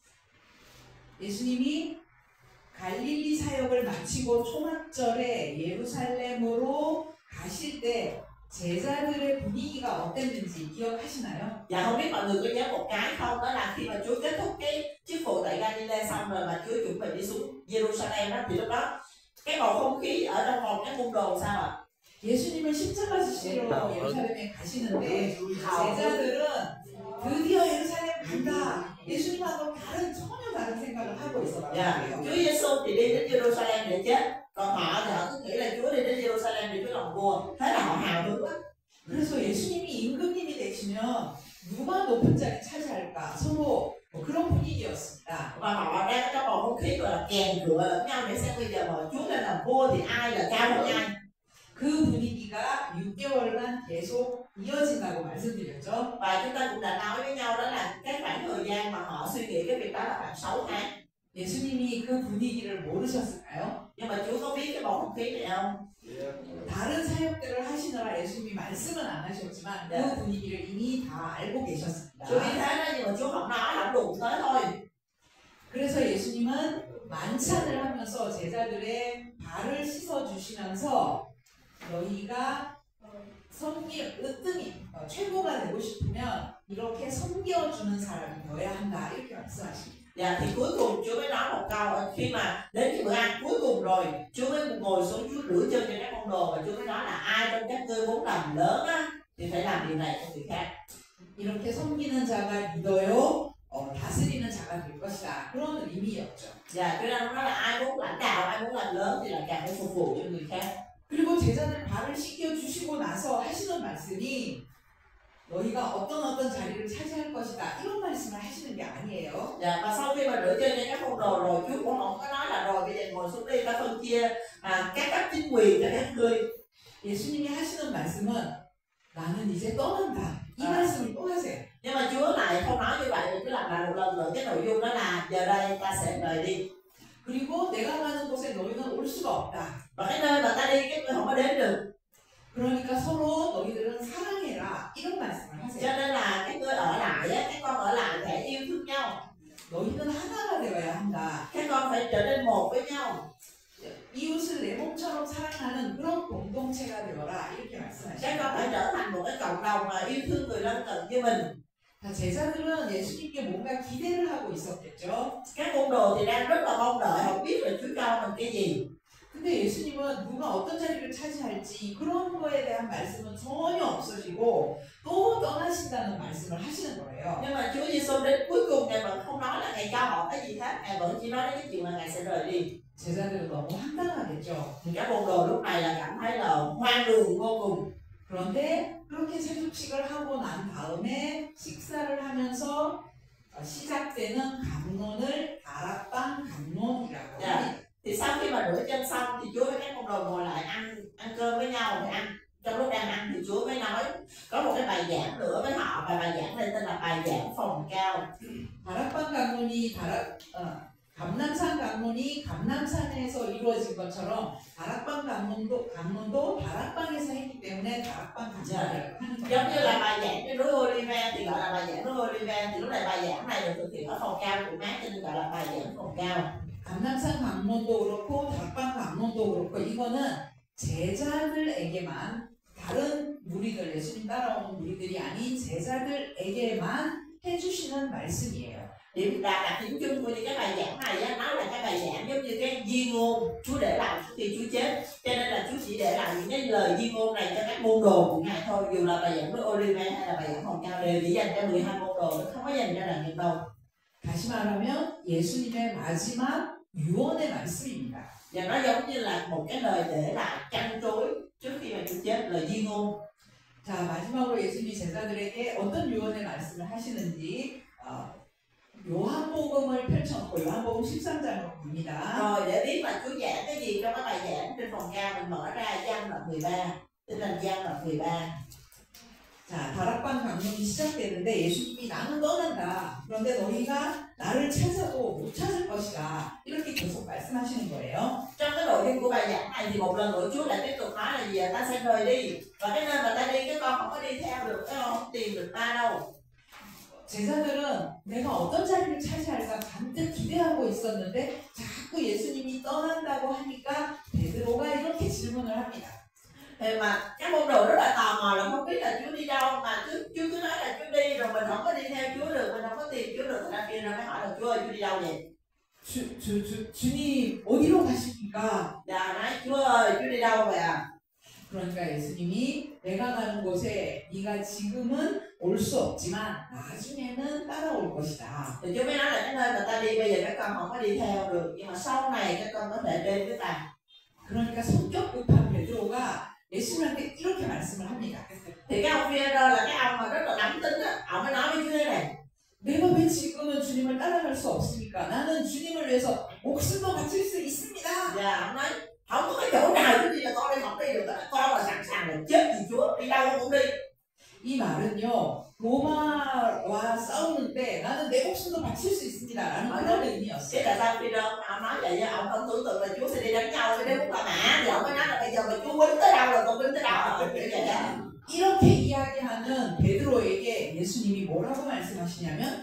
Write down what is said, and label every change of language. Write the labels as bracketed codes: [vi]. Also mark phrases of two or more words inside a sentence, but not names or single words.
[ko] 예수님이 갈릴리 사역을 마치고 초막절에 예루살렘으로 가실 때 제자들의 분위기가 어땠는지 기억하시나요? [vi] Dạ không biết mọi người có nhớ một cái không, đó là khi mà Chúa kết thúc cái chức vụ tại Galilee xong rồi mà Chúa chuẩn bị đi xuống Jerusalem đó, thì lúc đó cái bầu không khí ở trong phòng các môn đồ sao ạ? [ko] 예수님은 십자가 지시러 예루살렘에 가시는데 제자들은 드디어 예루살렘 간다. 예수님하고 전혀 다른 생각을 하고 있었단 말이에요. [vi] Chúa Giêsu thì đi đến Jerusalem để chết, còn họ thì họ cứ nghĩ là Chúa đi đến Jerusalem để Chúa làm vua, thế là họ hào hứng lắm. [ko] 그래서 예수님이 임금님이 되시면 누가 높은 자리 차지할까 서로 그런 분위기였습니다. [vi] Và họ đang trong bầu không khí gọi là kèn cựa lẫn nhau để xem bây giờ mà Chúa lên làm vua thì ai là cao hơn ai. [ko] 그 분위기가 6개월간 계속 이어진다고 말씀드렸죠. [vi] Và chúng ta cũng đã nói với nhau đó là cái khoảng thời gian mà họ suy nghĩ cái việc đó là khoảng 6 tháng. [ko] 예수님이 그 분위기를 모르셨을까요? [vi] Nhưng mà Chúa có biết cái bầu không khí này không? [ko] 다른 사역들을 하시느라 예수님이 말씀은 안 하셨지만 네. 그 분위기를 이미 다 알고 계셨습니다. [vi] Chúa biết thế đó nhưng mà Chúa không nói, không đụng tới thôi. [ko] 그래서 예수님은 만찬을 하면서 제자들의 발을 씻어주시면서 너희가 으뜸이 최고가 되고 싶으면 이렇게 섬겨주는 사람이 되어야 한다 이렇게 말씀하십니다. [vi] Dạ thì cuối cùng Chúa mới nói một câu khi mà đến cái bữa ăn cuối cùng rồi Chúa mới ngồi xuống Chúa rửa chân cho các môn đồ và Chúa mới nói là ai trong các ngươi muốn làm lớn á thì phải làm điều này cho người khác. [ko] 이렇게 섬기는 자가 리더요, 다스리는 자가 될 것이다 그런 의미였죠. [vi] Dạ cho nên nó nói là ai muốn lãnh đạo, ai muốn làm lớn thì là càng phải phục vụ cho người khác. [ko] 그리고 제자들 발을 씻겨 주시고 나서 하시는 말씀이 너희가 어떤 자리를 차지할 것이다 이런 말씀을 하시는 게 아니에요. [vi] Dạ và sau khi mà rửa chân cho các môn đồ rồi Chúa cũng không có nói là rồi bây giờ ngồi xuống đi ta phân chia các cấp chính quyền cho các ngươi. [ko] 예수님이 하시는 말씀은 나는 이제 떠난다 이 말씀을 또 하세요. [vi] Nhưng mà Chúa lại không nói như vậy, Chúa lặp lại một lần nữa cái nội dung đó là giờ đây ta sẽ rời đi. [ko] 그리고 내가 가는 곳에 너희는 올 수가 없다. [vi] Và cái nơi mà ta đi các ngươi không có đến được. [ko] 그러니까 서로 너희들은 사랑해라 이런 말씀을 [vi] Cho [ko] 하세요. [vi] nên là các ngươi ở lại á, các con ở lại để yêu thương nhau. [ko] 너희는 하나가 되어야 한다. [vi] Các con phải trở nên một với nhau. [ko] 이웃을 내 몸처럼 사랑하는 그런 공동체가 되어라 이렇게 [vi] Các con phải [ko] 말씀하십니다. [vi] trở thành một cái cộng đồng mà yêu thương người lân cận như mình. [ko] 자, 제자들은 예수님께 뭔가 기대를 하고 있었겠죠. [vi] Các môn đồ thì đang rất là mong đợi, không biết là Chúa cho mình cái gì. [ko] 근데 예수님은 누가 어떤 자리를 차지할지 그런 거에 대한 말씀은 전혀 없으시고 또 떠나신다는 말씀을 하시는 거예요. [vi] Nhưng mà Chúa Giêsu đến cuối cùng Ngài vẫn không nói là Ngài cho họ cái gì hết, Ngài vẫn chỉ nói đến cái chuyện là Ngài sẽ rời đi. [ko] 제자들은 너무 황당하겠죠. [vi] Thì các môn đồ lúc này là cảm thấy là hoang đường vô cùng. [ko] 그런데 그렇게 세속식을 하고 난 다음에 식사를 하면서 시작되는 감론을 다락방 감론이라고 [vi] Dạ. [ko] 합니다. [vi] Thì sau khi mà rửa chân xong thì Chúa với các môn đồ ngồi lại ăn cơm với nhau thì ăn. Trong lúc đang ăn thì Chúa mới nói có một cái bài giảng nữa với họ và bài giảng này tên là bài giảng phòng cao. [ko] 다락방 감론이 감람산 감론이 감람산에서 이루어진 것처럼 다락방 감론도 다락방에서 했기 때문에 다락방 감론이라고 하는 [vi] Giống như [ko] 거예요. [vi] là bài giảng trên núi Olive thì gọi là bài giảng núi Olive thì lúc này bài giảng này được thực hiện ở phòng cao của mát cho nên gọi là bài giảng phòng cao. [ko] 감람산 감론도 그렇고 다락방 감론도 그렇고 이거는 제자들에게만 다른 무리들 예수님 따라오는 무리들이 아닌 제자들에게만 해주시는 말씀이에요. [vi] Điểm đặc điểm chung của những cái bài giảng này á, nó là cái bài giảng giống như cái di ngôn Chúa để lại trước khi Chúa chết, cho nên là Chúa chỉ để lại những cái lời di ngôn này cho các môn đồ của Ngài thôi, dù là bài giảng của Olive hay là bài giảng phòng cao đều chỉ dành cho 12 môn đồ, không có dành cho đàn nhiệm đâu. [ko] 다시 말하면 예수님의 마지막 유언의 말씀입니다. [vi] Và nó giống như là một cái lời để lại trăn trối trước khi mà Chúa chết, lời di ngôn. [ko] 자, 마지막으로 예수님이 제자들에게 어떤 유언의 말씀을 하시는지 요한복음을 펼쳐놓고 요한복음 13장으로 봅니다. [vi] Rồi để biết là Chúa giảng cái gì trong cái bài giảng trên phòng cao mình mở ra Giăng đoạn 13, tinh thần Giăng đoạn 13. [ko] 자, 다락방 강론이 시작되는데 예수님이 나는 떠난다. 그런데 너희가 나를 찾아도 못 찾을 것이다. 이렇게 계속 말씀하시는 거예요. [vi] Trong cái nội dung của bài giảng này thì một lần nữa Chúa lại tiếp tục nói là gì à? Ta sẽ rời đi và cái nơi mà ta đi các con không có đi theo được, các con không tìm được ta đâu. [ko] 제자들은 내가 어떤 자리를 차지할까 잔뜩 기대하고 있었는데 자꾸 예수님이 떠난다고 하니까 베드로가 이렇게 질문을 합니다. [vi] Thì mà các môn đồ rất là tò mò là không biết là Chúa đi đâu mà Chúa cứ nói là Chúa đi rồi mình không có đi theo Chúa được, mình không có tìm Chúa được, ra kia rồi mới hỏi là Chúa ơi Chúa đi đâu vậy? [ko] 주님 어디로 가십니까? [vi] Dạ nói Chúa ơi Chúa đi đâu vậy à? [ko] 그러니까 예수님이 내가 가는 곳에 네가 지금은 올 수 없지만 나중에는 따라올 것이다. [vi] Thì Chúa mới nói là cái nơi mà ta đi bây giờ các con không có đi theo được, nhưng mà sau này các con có thể đến với ta. [ko] 그러니까 성격 급한 베드로가 예수님한테 이렇게 말씀을 합니다. [vi] Thì cái ông Phi-e-rơ là cái ông mà rất là nóng tính á, ông mới nói với Chúa thế này. [ko] 내가 왜 지금은 주님을 따라갈 수 없습니까? 나는 주님을 위해서 목숨도 바칠 수 있습니다. [vi] Dạ ông nói không có cái chỗ nào Chúa đi là con đi không đi được, con là sẵn sàng là chết vì Chúa, đi đâu cũng đi. [ko] 이 말은요 로마 나와 싸우는데 나는 내 목숨도 바칠 수 있습니다라는 그런 [vi] Thế [ko] 의미였어요. [vi] tại sao Peter ông nói vậy chứ ông không tưởng tượng là Chúa sẽ đi đánh nhau với đế quốc La Mã, thì ông mới nói là bây giờ mà Chúa quýnh tới đâu là con quýnh tới đâu, kiểu vậy đó. [ko] 이렇게 이야기하는 베드로에게 예수님이 뭐라고 말씀하시냐면